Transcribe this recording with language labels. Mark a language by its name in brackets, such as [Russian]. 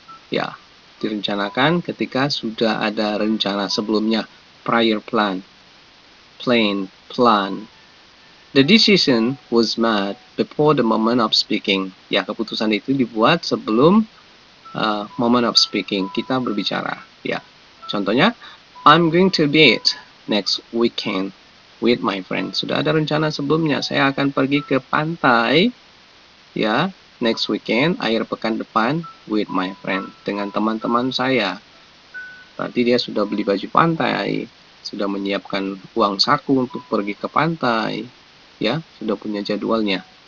[Indonesian] Ya, direncanakan ketika sudah ada rencana sebelumnya. [English] Prior plan. Plan. The decision was made before the moment of speaking. [Indonesian] Ya, keputusan itu dibuat sebelum [English] moment of speaking, [Indonesian] kita berbicara. Ya, contohnya, [English] I'm going to beach next weekend with my friend. [Indonesian] Sudah ada rencana sebelumnya, saya akan pergi ke pantai, ya, [English] next weekend, [Indonesian] akhir pekan depan, [English] with my friend, [Indonesian] dengan teman-teman saya. Berarti dia sudah beli baju pantai, sudah menyiapkan uang saku untuk pergi ke pantai, ya, sudah punya jadwalnya.